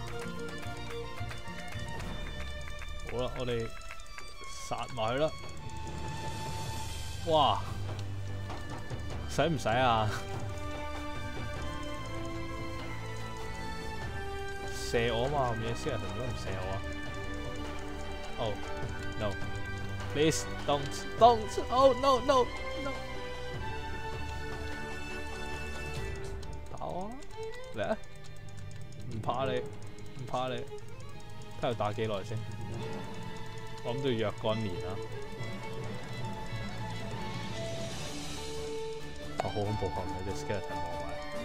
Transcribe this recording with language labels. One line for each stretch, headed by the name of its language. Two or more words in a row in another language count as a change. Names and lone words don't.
Cantonese: 好啦，我哋殺埋佢啦！哇，使唔使啊？射我嘛，後面嘅 skeleton 點解唔射我啊 ？
English: Oh no! Please don't! Oh no no no!
Cantonese: 打我啊！嚟啊！唔怕你，唔怕你。睇下打幾耐先。我諗都要若干年啦。好恐怖後面隻 skeleton 望埋。